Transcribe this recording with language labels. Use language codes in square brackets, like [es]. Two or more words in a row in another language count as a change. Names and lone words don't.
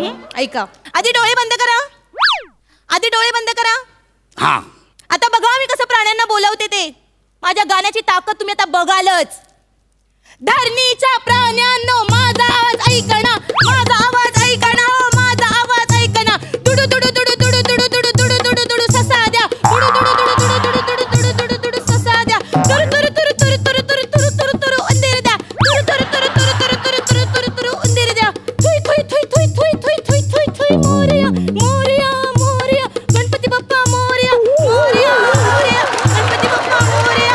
[mr] ऐका, आधी डोळे बंद करा. आधी डोळे बंद करा. हा, आता बघा मी कसं प्राण्यांना बोलवते ते. माझ्या गाण्याची ताकद तुम्ही आता बघालच. धरणीच्या प्राण्यांनो माझा आवाज ऐकणा, माझा आवाज ऐकणा, माझा आवाज ऐकणा. दुडू दुडू दुडू दुडू दुडू दुडू दुडू दुडू दुडू ससा द्या. दुडू दुडू दुडू दुडू दुडू दुडू दुडू दुडू दुडू ससा द्या. तुरु तुरु तुरु तुरु तुरु तुरु तुरु तुरु तुरु उंदीर द्या. तुरु तुरु तुरु तुरु तुरु तुरु तुरु तुरु तुरु उंदीर द्या. थुई थुई थुई थुई थुई थुई थुई थुई थुई. मोरया मोरया मोरया, गणपती बाप्पा मोरया. मोरया मोरया, गणपती बाप्पा मोरया.